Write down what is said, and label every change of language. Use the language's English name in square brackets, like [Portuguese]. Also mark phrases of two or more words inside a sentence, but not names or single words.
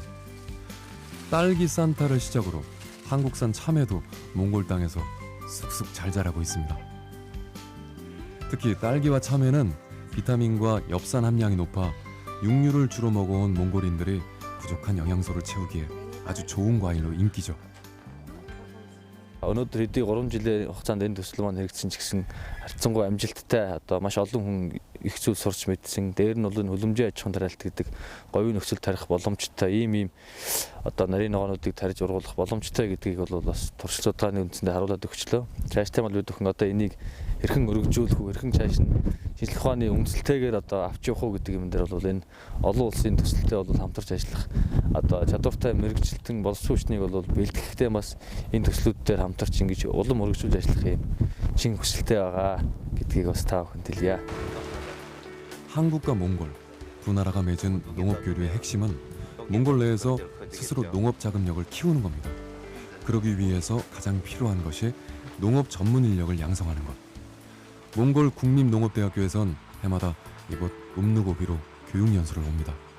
[Korean] 딸기 산타를 시작으로 한국산 참외도 몽골 땅에서 쑥쑥 잘 자라고 있습니다. 특히 딸기와 참외는 비타민과 엽산 함량이 높아 육류를 주로 먹어온 몽골인들이 부족한 영양소를 채우기에 아주 좋은 과일로 인기죠. [Mongolian] Өнөөдөр хэдий 3 жилийн хугацаанд энэ төсөл маань хэрэгжсэн ч гэсэн харьцангуй амжилттай одоо маш олон хүн их зүйл сурч мэдсэн. Дээр нь бол энэ хөлөмжийн аж ахуйн тариалт гэдэг говийн нөхцөл тарих боломжтой ийм одоо нарийн ногоонуудыг тарьж ургуулах боломжтой гэдгийг бол бас туршилт судалгааны үндсэндээ харуулад өгчлөө. Цааштай бол бид бүхэн одоо энийг хэрхэн өргөжүүлэх үү, хэрхэн цааш нь шинжлэх ухааны үндэслэлтэйгээр одоо авч явах уу гэдэг юм дээр бол энэ олон улсын төсөлтэй бол хамтарч ажиллах одоо чадвартай мэрэгчлэлтэн боловсрол хүчнийг бол бэлтгэхдээ бас энэ төслүүд дээр хамтарч ингэж улам өргөжүүлж ажиллах юм чин хүсэлтэй байгаа гэдгийг бас та бүхэнд хэлье. [Korean] 한국과 몽골 두 나라가 맺은 농업 교류의 핵심은 몽골 내에서 스스로 농업 자금력을 키우는 겁니다. 그러기 위해서 가장 필요한 것이 농업 전문 인력을 양성하는 것. 몽골 국립농업대학교에선 해마다 이곳 음누고비로 교육 연수를 옵니다.